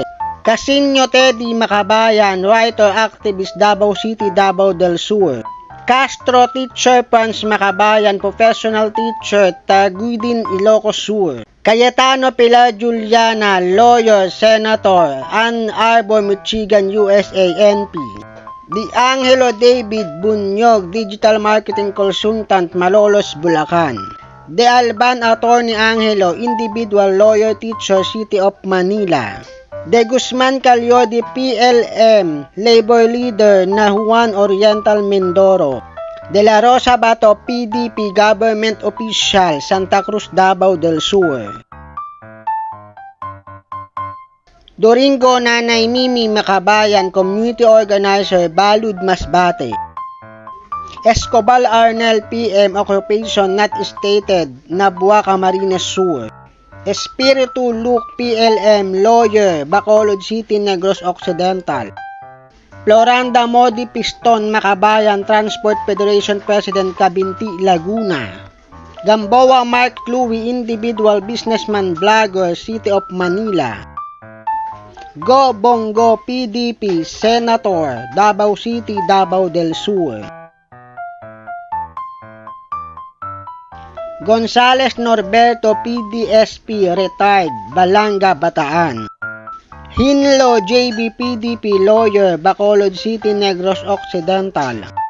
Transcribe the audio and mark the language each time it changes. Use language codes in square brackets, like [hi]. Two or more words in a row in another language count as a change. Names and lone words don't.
[en] Casinyo Teddy, Makabayan, writer, activist, Davao City, Davao del Sur. Castro Teacher Franz, Makabayan, professional teacher, Taguidin, Ilocos Sur. Cayetano Pilar Juliana, lawyer, senator, Ann Arbor, Michigan, USA, NP. Di Angelo David Bunyog, digital marketing consultant, Malolos, Bulacan. De Alban Attorney Angelo, individual lawyer, teacher, City of Manila. De Guzman Calyodi, PLM, labor leader, Nahuan Oriental, Mindoro. De La Rosa Bato, PDP, government official, Santa Cruz, Davao del Sur. Doringo Nanay Mimi, Makabayan, community organizer, Balud, Masbate. Escobar Arnel, PM, occupation not stated, Nabua, Camarines Sur. Espiritu Luke, PLM, lawyer, Bacolod City, Negros Occidental. Floranda Modi Piston, Makabayan, Transport Federation President, Cabinti, Laguna. Gamboa Mark Louie, individual, businessman, blogger, City of Manila. Go Bongo, PDP, Senator, Davao City, Davao del Sur. Gonzales Norberto, PDSP, retired, Balanga, Bataan. Hinlo JB, PDP, lawyer, Bacolod City, Negros Occidental.